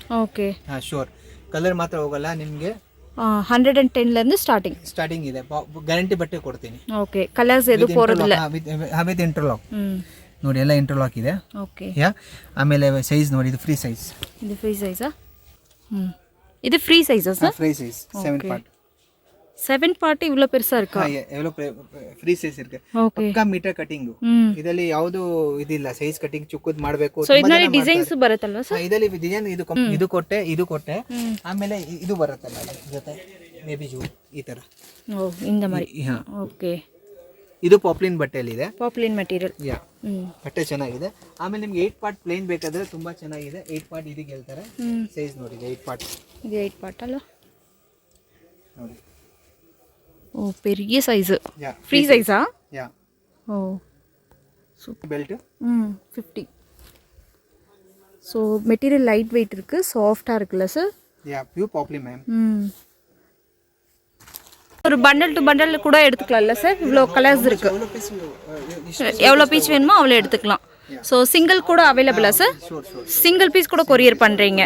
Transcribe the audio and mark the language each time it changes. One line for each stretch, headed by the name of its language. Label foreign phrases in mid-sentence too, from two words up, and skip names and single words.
Kannada: ಓಕೆ, ಶೋರ್. ಕಲರ್ ಮಾತ್ರ ಹೋಗಲ್ಲ. ನಿಮಗೆ 110 ಲಿಂದ ಸ್ಟಾರ್ಟಿಂಗ್ ಇದೆ. ಗ್ಯಾರಂಟಿ ಬಟ್ಟೆ ಕೊಡ್ತೀನಿ. ಓಕೆ, ಕಲರ್ಸ್ ಎದು ಪೋರೋದಿಲ್ಲ.
English: with interlock
Kannada: ನೋಡಿ, ಎಲ್ಲ ಇಂಟರ್ಲಾಕ್ ಇದೆ. ಓಕೆ, ಆಮೇಲೆ ಸೈಜ್ ನೋಡಿ, ಇದು
English: free size.
Kannada: ಇದು ಫ್ರೀ ಸೈಜಾ?
Tamil: இது ஃப்ரீ சைஸா சார்?
English: free size
Tamil: 7 பார்ட். 7 பார்ட் இவ்ளோ பெருசா இருக்கா? எவ்வளோ
English: free size
Tamil: ಇருக்கு. ಪಕ್ಕಾ
English: meter cutting.
Kannada: ಇದರಲ್ಲಿ ಯಾವುದು ಇದಿಲ್ಲ,
English: size cutting
Kannada: ಚಿಕ್ಕದು ಮಾಡಬೇಕು. ಸೋ ಇದರಲ್ಲಿ ಡಿಸೈನ್ಸ್ ಬರುತ್ತಲ್ವಾ ಸರ್? ಇದರಲ್ಲಿ ಡಿಸೈನ್ ಇದು ಕೊಟ್ಟೆ ಆಮೇಲೆ ಇದು ಬರುತ್ತಲ್ಲ ಜೊತೆ ಮೇಬಿ ಜೂ ಈ ತರ. ಓ, ಇಂದ ಮಾಡಿ. ಓಕೆ, ಇದು ಪಾಪ್ಲಿನ್ ಬಟ್ಟೆಯಲ್ಲಿ ಇದೆ.
English: poplin material.
Kannada: ಬಟ್ಟೆ ಚೆನ್ನಾಗಿದೆ. ಆಮೇಲೆ ನಿಮ್ಗೆ 8 ಪಾರ್ಟ್ ಪ್ಲೇನ್ ಬೇಕಾದ್ರೆ ತುಂಬಾ ಚೆನ್ನಾಗಿದೆ. 8 ಪಾರ್ಟ್ ಇದಕ್ಕೆ ಹೇಳ್ತಾರೆ. ಸೈಜ್ ನೋಡಿ, 8 ಪಾರ್ಟ್. ಇದು 8 ಪಾರ್ಟ್ ಅಲ್ಲ ನೋಡಿ. ಓ, பெரிய ಸೈಜ್. ಫ್ರೀ ಸೈಜಾ? ಓ, ಸೂಪರ್. ಬೆಲ್ಟ್ 50.
Tamil: ஸோ மெட்டீரியல்
English: light weight
Tamil: இருக்கு, சாஃப்ட்டா இருக்குல்ல சார்?
English: pure poplin ma'am.
Tamil: ஒரு
English: bundle to bundle
Tamil: கூட எடுத்துக்கலாம்ல சார்? இவ்வளோ கலர்ஸ் இருக்கு. எவ்வளோ பீஸ் வேணுமோ அவ்வளோ எடுத்துக்கலாம். ஸோ சிங்கிள் கூட அவைலபிளா சார்?
English: single piece
Tamil: கூட கொரியர் பண்ணுறீங்க.